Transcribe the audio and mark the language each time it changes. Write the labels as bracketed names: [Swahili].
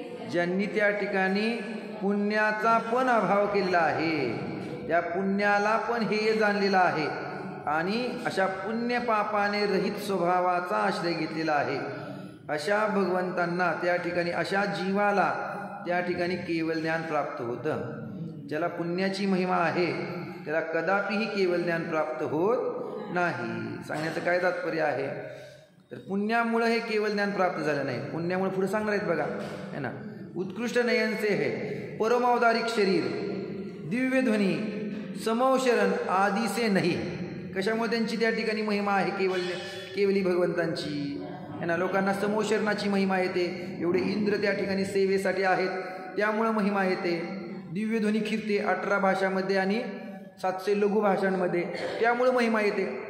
[Marathi] ज्यांनी त्या ठिकाणी पुण्याचा पण अभाव केलेला आहे, त्या पुण्याला पण हे जाणलेलं आहे आणि अशा पुण्य पापाने रहित स्वभावाचा आश्रय घेतलेला आहे, अशा भगवंतांना त्या ठिकाणी, अशा जीवाला त्या ठिकाणी केवल ज्ञान प्राप्त होतं. ज्याला पुण्याची महिमा आहे त्याला कदापिही केवल ज्ञान प्राप्त होत नाही. सांगण्याचं काय तात्पर्य आहे, तर पुण्यामुळं हे केवल ज्ञान प्राप्त झालं नाही. पुण्यामुळे पुढे सांगणार आहेत बघा है ना, [Hindi] उत्कृष्ट नयन से है, परमावतारिक शरीर, दिव्य ध्वनी, समौशरण आदि से नहीं. [Marathi] कशामुळे त्यांची त्या ठिकाणी महिमा आहे केवली भगवंतांची है ना. लोकांना समौशरणाची महिमा येते, एवढे इंद्र त्या ठिकाणी सेवेसाठी आहेत त्यामुळं महिमा येते. दिव्यध्वनी खिरते 18 भाषांमध्ये आणि 700 लघु भाषांमध्ये, त्यामुळं महिमा येते.